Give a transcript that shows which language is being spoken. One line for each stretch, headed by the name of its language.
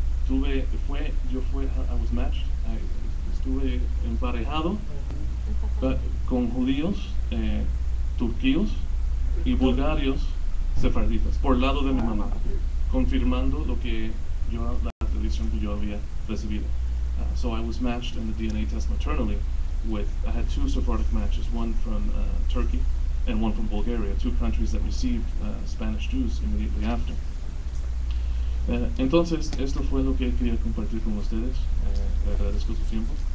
English: I was matched,
Spanish: estuve emparejado con judíos, turquíos y bulgarios sefarditas, por lado de mi mamá, confirmando lo que la tradición que yo había recibido.
English: So I was matched in the DNA test maternally I had two Sephardic matches, one from Turkey and one from Bulgaria, two countries that received Spanish Jews immediately after.
Spanish: Entonces, esto fue lo que quería compartir con ustedes. Le agradezco su tiempo.